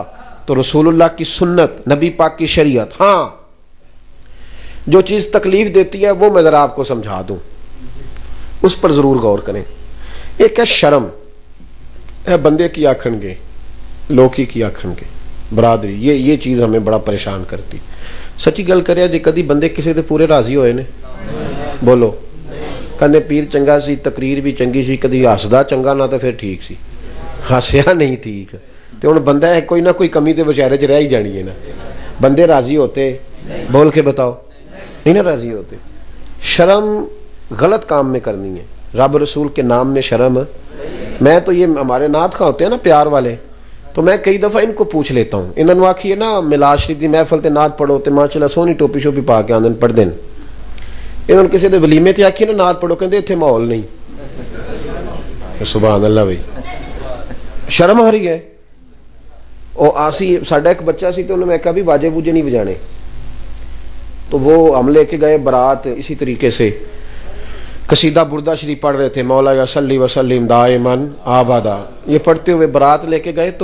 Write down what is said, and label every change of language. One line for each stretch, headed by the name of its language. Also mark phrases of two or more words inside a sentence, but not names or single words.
Urdu: تو رسول اللہ کی سنت, نبی پاک کی شریعت, ہاں جو چیز تکلیف دیتی ہے وہ میں ذرا آپ کو سمجھا دوں, اس پر ضرور غور کریں. ایک ہے شرم,
Punjabi: بندے کی آکھن گے, لوکی کی آکھن گے,
Urdu: برادری, یہ چیز ہمیں بڑا پریشان کرتی.
Punjabi: سچی گل کریا جی کدی بندے کسی دے پورے راضی ہوئے نے؟ بولو. کہندے پیر چنگا سی, تقریر بھی چنگی سی, کدی ہسدا چنگا نہ تو پھر ٹھیک سی, ہسیا نہیں ٹھیک. تو ہن بندہ ہے کوئی نہ کوئی کمی تے بیچارے چ رہ ہی جانی ہے نا.
Urdu: بندے راضی ہوتے؟ بول کے بتاؤ, نہیں نا راضی ہوتے. شرم غلط کام میں کرنی ہے, رب رسول کے نام میں شرم. میں تو یہ ہمارے نعت خواں ہوتے ہیں نا پیار والے, تو میں کئی دفعہ ان کو پوچھ لیتا ہوں، انہوں نے
Punjabi: آکھی ہے نا میلاد شریف دی محفل تے نعت پڑھو تے ماشاءاللہ سونی ٹوپی شوپی پا کے آندن پڑھ دین،
Urdu: انہوں نے
Punjabi: کسی دے ولیمے تے آکھی نا نعت پڑھو، کہندے اتنے ماحول نہیں.
Urdu: سبحان اللہ بھائی، شرم آ رہی ہے.
Punjabi: او آسی ساڈا ایک بچہ سی
Urdu: تو انہوں نے میں کہا بھی واجے بوجے نہیں بجانے، تو وہ ہم لے کے گئے برات اسی طریقے سے قصیدہ بردہ شریف پڑھ رہے تھے،
Arabic: مولا یا صلی وسلم دائماً آبادا،
Urdu: یہ پڑھتے ہوئے برات لے کے گئے.